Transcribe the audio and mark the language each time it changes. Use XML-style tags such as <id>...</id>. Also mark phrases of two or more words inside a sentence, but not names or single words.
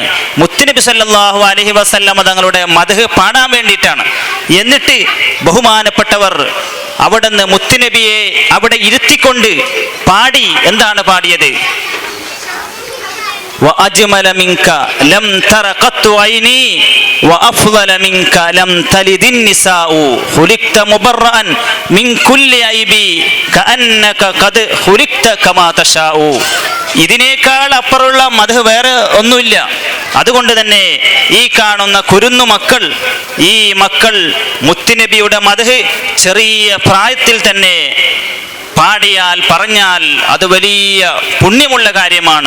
<ml>മുത്തുനബി</ml> <ar>صلى الله عليه وسلم</ar> <ml>തങ്ങളുടെ മദ്ഹ് പാടാൻ വേണ്ടിയിട്ടാണ്. എന്നിട്ട് ബഹുമാനപ്പെട്ടവർ അവിടുന്ന് മുത്തുനബിയെ അവിടെ ഇരുത്തിക്കൊണ്ട് പാടി. എന്താണ് പാടിയത്?</ml> <ar>وأجمل منك لم تر قط عيني وأفضل منك لم تلد النساء خلقت مبرأ من كل عيب كأنك قد خلقت كما تشاء.</ar> <ml>ഇതിനേക്കാൾ അപ്പുറമുള്ള മദ്ഹ് വേറെ ഒന്നുമില്ല. അതുകൊണ്ട് തന്നെ ഈ കാണുന്ന കുരുന്നു മക്കൾ, ഈ മക്കൾ മുത്തുനബിയുടെ മദ്ഹ് ചെറിയ പ്രായത്തിൽ തന്നെ പാടിയാൽ പറഞ്ഞാൽ അത് വലിയ പുണ്യമുള്ള കാര്യമാണ്.</ml>